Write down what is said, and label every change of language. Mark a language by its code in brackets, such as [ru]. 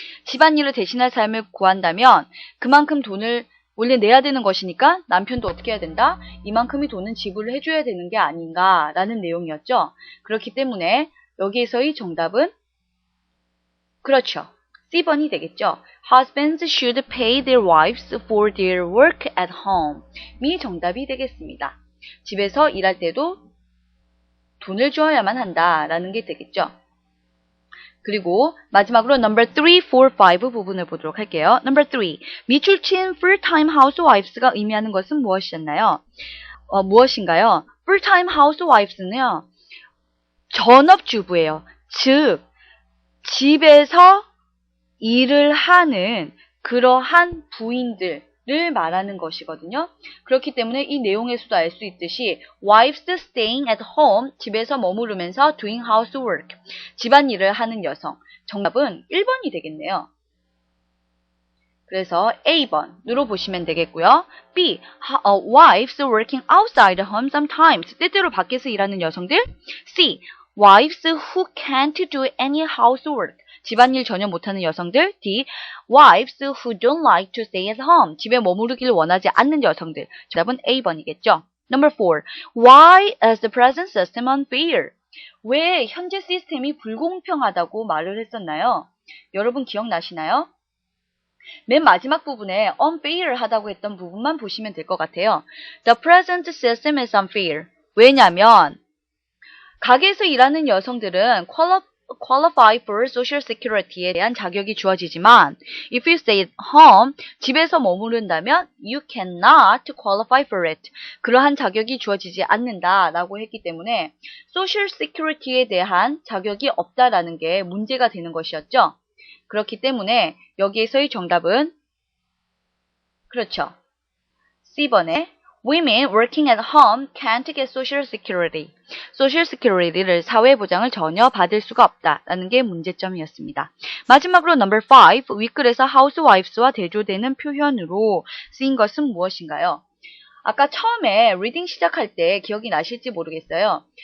[ko] 집안일을 대신할 삶을 구한다면 그만큼 돈을 원래 내야 되는 것이니까 남편도 어떻게 해야 된다? 이만큼의 돈은 지불을 해줘야 되는 게 아닌가라는 내용이었죠. 그렇기 때문에 여기에서의 정답은 그렇죠. C번이 되겠죠. Husbands should pay their wives for their work at home. 이 정답이 되겠습니다. 집에서 일할 때도 돈을 주어야만 한다라는 게 되겠죠. 그리고 마지막으로 number 3, 4, 5 부분을 보도록 할게요. Number 3, 미출친 [en] full-time housewives [ko] 가 의미하는 것은 무엇이었나요? 무엇인가요? [en] full-time housewives [ko] 는요. 전업주부예요. 즉 집에서 일을 하는 그러한 부인들을 말하는 것이거든요. 그렇기 때문에 이 내용에서도 알 수 있듯이 [en] wives staying at home, [ko] 집에서 머무르면서 [en] doing housework, [ko] 집안일을 하는 여성. 정답은 1번이 되겠네요. 그래서 A번으로 보시면 되겠고요. [en] B, wives working outside the home sometimes, [ko] 때때로 밖에서 일하는 여성들. [en] C, wives who can't do any housework. [ko] 집안일 전혀 못하는 여성들. D. [en] wives who don't like to stay at home. [ko] 집에 머무르길 원하지 않는 여성들. 정답은 A번이겠죠. [en] Number 4. Why is the present system unfair? [ko] 왜 현재 시스템이 불공평하다고 말을 했었나요? 여러분 기억나시나요? 맨 마지막 부분에 unfair 하다고 했던 부분만 보시면 될 것 같아요. [en] The present system is unfair. [ko] 왜냐면 가게에서 일하는 여성들은 [en] qualify for social security에 대한 자격이 주어지지만 if you stay at home, [ko] 집에서 머무른다면 [en] you cannot qualify for it. [ko] 그러한 자격이 주어지지 않는다라고 했기 때문에 social security에 대한 자격이 없다라는 게 문제가 되는 것이었죠. 그렇기 때문에 여기에서의 정답은 그렇죠. [en] C번에 Women working at home can't get social security. [ko] social security를 사회보장을 전혀 받을 수가 없다라는 게 문제점이었습니다. 마지막으로 [en] number 5. [ko] 윗글에서 housewives와 대조되는 표현으로 쓰인 것은 무엇인가요? 아까 처음에 리딩 시작할 때 기억이 나실지 모르겠어요.